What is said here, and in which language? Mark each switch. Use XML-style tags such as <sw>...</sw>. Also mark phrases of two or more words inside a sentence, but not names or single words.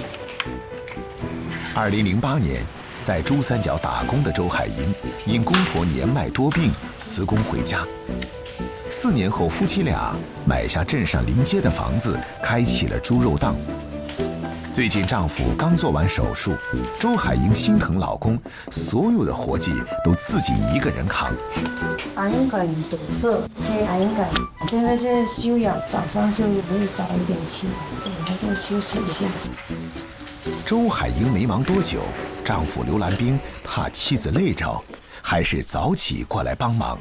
<zh>2008 年，在珠三角打工的周海英，因公婆年邁多病，辭工回家。4年後，夫妻倆買下鎮上臨街的房子，開啟了豬肉檔。最近丈夫刚做完手术，周海英心疼老公，所有的活计都自己一个人扛。牙龈梗堵塞，切牙龈梗，现在是休养，早上就可以早一点起来，然后休息一下。周海英没忙多久，丈夫刘兰兵怕妻子累着，还是早起过来帮忙。</zh>